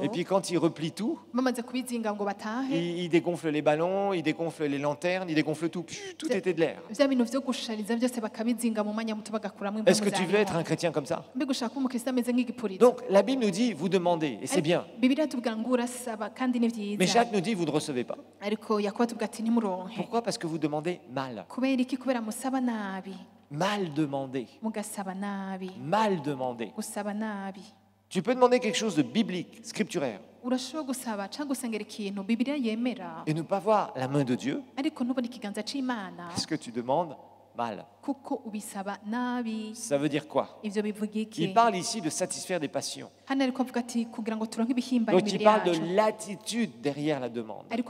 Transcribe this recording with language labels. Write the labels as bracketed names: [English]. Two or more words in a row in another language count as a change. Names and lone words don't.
[French] Et puis quand ils replient tout, [Rundi] bamaze kubizinga ngo batahe [French] ils dégonflent les ballons, ils dégonflent les lanternes, ils dégonflent tout. Tout était de l'air. [Rundi] vya bintu vyo gushariza vyose bakabizinga mu mwanya muto bagakuramwo [French] Est-ce que [Rundi] impwemu [French] tu veux être [Rundi] zayo [French] un chrétien comme ça? [Rundi] mbega ushaka kuba umukristo ameze nk'igipurizo [French] Donc la Bible nous dit, vous demandez, et c'est bien. [Rundi] bibiliya tubwira ngo urasaba kandi ni [French] Mais [Rundi] vyiza [French] Jacques nous dit, vous ne recevez pas. [Rundi] ariko yakobo atubwira ati ntimuronke [French] Pourquoi? Parce que vous demandez mal. [Rundi] kubera iki kubera musaba nabi [French] Mal demandé. [Rundi] mugasaba nabi [French] Mal demandé. [Rundi] gusaba nabi [French] Tu peux demander quelque chose de biblique, scripturaire. et ne pas voir la main de Dieu, est-ce que tu demandes mal? Ça veut dire quoi? Il parle ici de satisfaire des passions. Donc il parle de l'attitude derrière la demande.